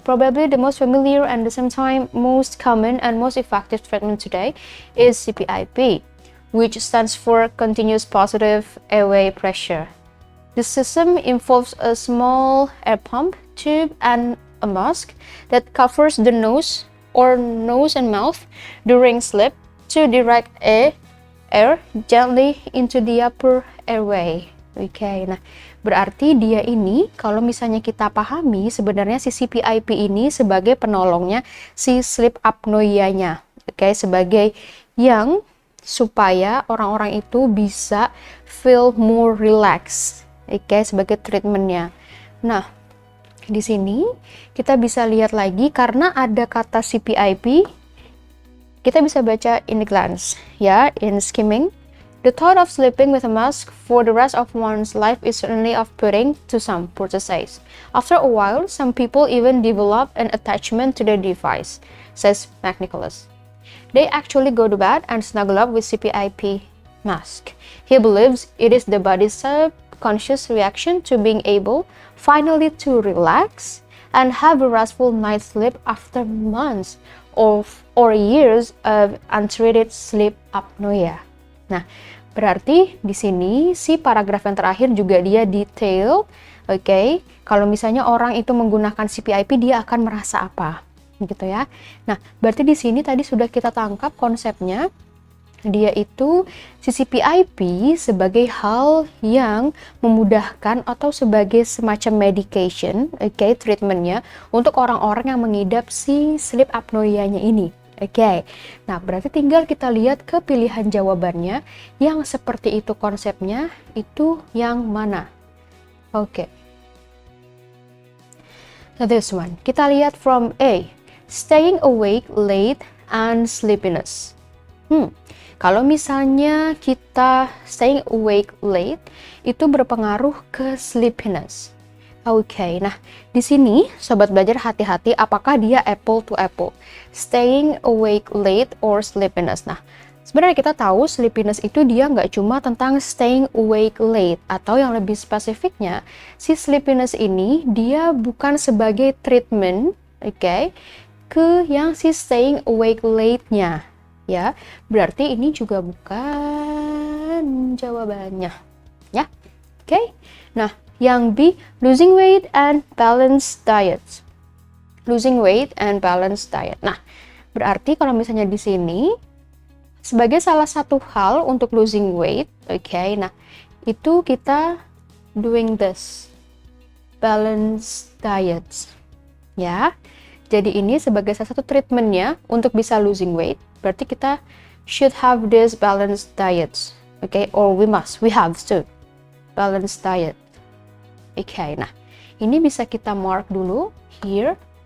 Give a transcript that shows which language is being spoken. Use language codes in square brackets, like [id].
[en] Probably the most familiar and at the same time most common and most effective treatment today is CPIP, which stands for Continuous Positive Airway Pressure. The system involves a small air pump, tube, and a mask that covers the nose or nose and mouth during sleep to direct air gently into the upper airway. [id] Oke, nah berarti dia ini kalau misalnya kita pahami sebenarnya si CPIP ini sebagai penolongnya si sleep apnoea-nya. Oke, sebagai yang supaya orang-orang itu bisa [en] feel more relaxed, [id] oke, sebagai treatmentnya. Nah, di sini kita bisa lihat lagi karena ada kata CPIP, kita bisa baca [en] in the glance, [id] ya, [en] in skimming. The thought of sleeping with a mask for the rest of one's life is certainly off-putting to some, Porter says. After a while, some people even develop an attachment to the device, says McNicholas. They actually go to bed and snuggle up with CPIP mask. He believes it is the body's subconscious reaction to being able finally to relax and have a restful night's sleep after months or years of untreated sleep apnea. Nah, [id] Berarti di sini si paragraf yang terakhir juga dia detail. Oke, kalau misalnya orang itu menggunakan CPIP, dia akan merasa apa? Gitu ya. Nah, berarti di sini tadi sudah kita tangkap konsepnya. Dia itu CCPIP sebagai hal yang memudahkan atau sebagai semacam medication, treatmentnya untuk orang-orang yang mengidap si sleep apnoea-nya ini. Nah berarti tinggal kita lihat ke pilihan jawabannya yang seperti itu konsepnya, itu yang mana? [en] Now this one, [id] kita lihat [en] from A, staying awake late and sleepiness. [id] Kalau misalnya kita [en] staying awake late, [id] itu berpengaruh ke sleepiness. Nah di sini sobat belajar hati-hati apakah dia [en] apple to apple, staying awake late or sleepiness. [id] Nah sebenarnya kita tahu sleepiness itu dia nggak cuma tentang [en] staying awake late, [id] atau yang lebih spesifiknya si sleepiness ini dia bukan sebagai treatment, ke yang si staying awake late-nya. Ya, berarti ini juga bukan jawabannya. Ya, Nah, yang B, [en] losing weight and balanced diet. Losing weight and balanced diet. [id] Nah, berarti kalau misalnya di sini sebagai salah satu hal untuk [en] losing weight, [id] nah itu kita [en] doing this balanced diet. [id] Ya, jadi ini sebagai salah satu treatmentnya untuk bisa [en] losing weight. [id] Berarti kita [en] should have this balanced diet, or we have to balanced diet. [id] Nah ini bisa kita mark dulu here.